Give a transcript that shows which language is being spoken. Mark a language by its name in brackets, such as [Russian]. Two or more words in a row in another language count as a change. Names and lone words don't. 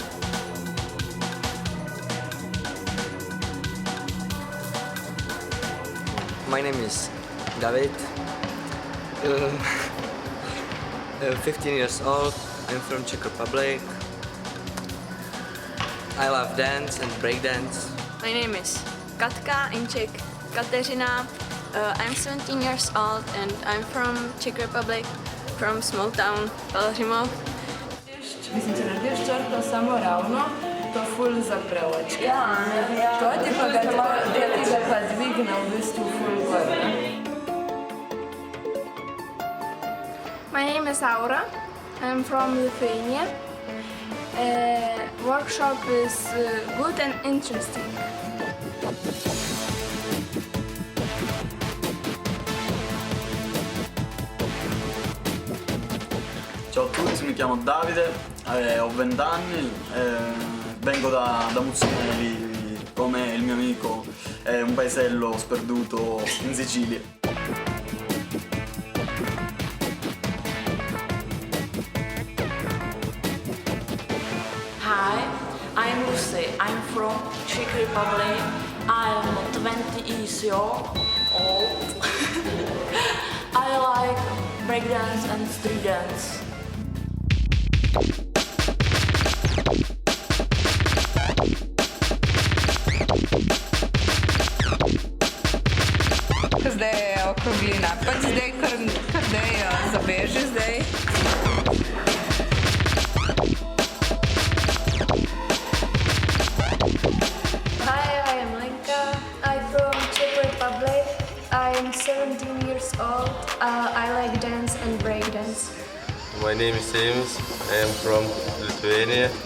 [English] My name is David, 15 years old, I'm from Czech Republic. I love dance and breakdance. My name is Katka, in Czech Kateřina. I'm 17 years old and I'm from Czech Republic, from small town Pelhřimov. [Slovenian] Mislim, če narediš črto samo ravno, to ful zapre očke. To ti pa ga pa dvigne v bistvu ful gor. [English] My name is Aura. I'm from Lithuania. Workshop is good and interesting. [Italian] Ciao a tutti, mi chiamo Davide, ho 20 anni, vengo da Muzzonelli come il mio amico, è un paesello sperduto in Sicilia. [English] Hi, I'm Lucy. I'm from Czech Republic. I'm 20 years old. I like breakdance and street dance. [Slovenian] Zdaj je okroglina, pač zdaj kar da jo zabeži zdaj. [English] Hi, I am Lenka. I'm from Czech Republic. I'm 17 years old. I like dance and breakdance. My name is James. I am from Lithuania.